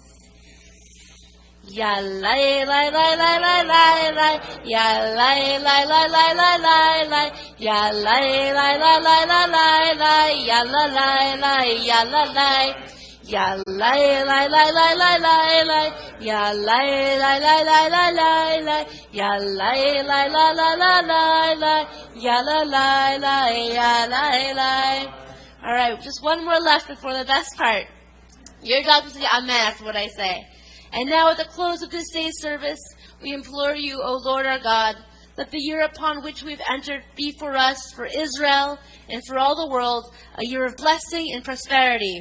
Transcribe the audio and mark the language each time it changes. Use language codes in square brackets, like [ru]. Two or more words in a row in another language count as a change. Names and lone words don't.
[en] Ya lai lai lai lai lai lai lai, ya lai lai lai lai lai lai lai, ya lai lai lai lai lai lai lai, ya la lai lai, ya la lai, ya lai lai lai lai lai lai lai, ya lai lai lai lai lai lai lai, ya lai lai lai lai lai lai lai, ya la lai lai, ya lai lai. All right, just one more left before the best part. Your job is to say amen after what I say. And now at the close of this day's service, we implore you, O Lord our God, let the year upon which we've entered be for us, for Israel, and for all the world, a year of blessing and prosperity.